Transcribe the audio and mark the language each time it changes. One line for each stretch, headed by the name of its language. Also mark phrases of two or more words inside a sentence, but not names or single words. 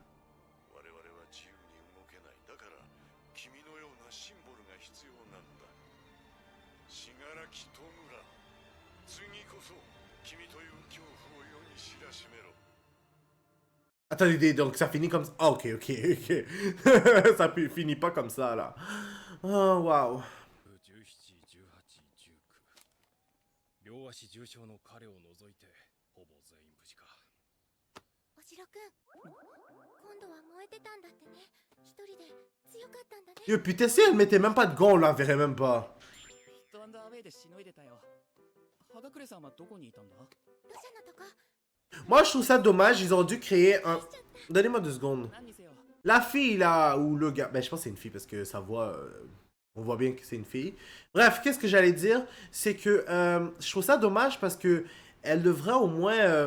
French: Attendez, donc ça finit comme ça. Ah, ok, ok, ok. Ça finit pas comme ça, là. Oh, wow.
Japanese: 両足重傷の彼を除いてほぼ全員無事か。おしろくん、今度は燃えてたんだってね。一人で強かったんだね。
French: Yo, putain, si elle mettait même pas de gants, on la verrait même pas.
Japanese: ヒットアンドアウェイでしのいでたよ。はがくれさんはどこにいたんだ？土砂のとこ。
French: Moi, je trouve ça dommage, ils ont dû créer un... Donnez-moi 2 secondes. La fille, là, ou le gars... Ben, je pense que c'est une fille, parce que sa voix... on voit bien que c'est une fille. Bref, qu'est-ce que j'allais dire? C'est que je trouve ça dommage parce que elle devrait au moins...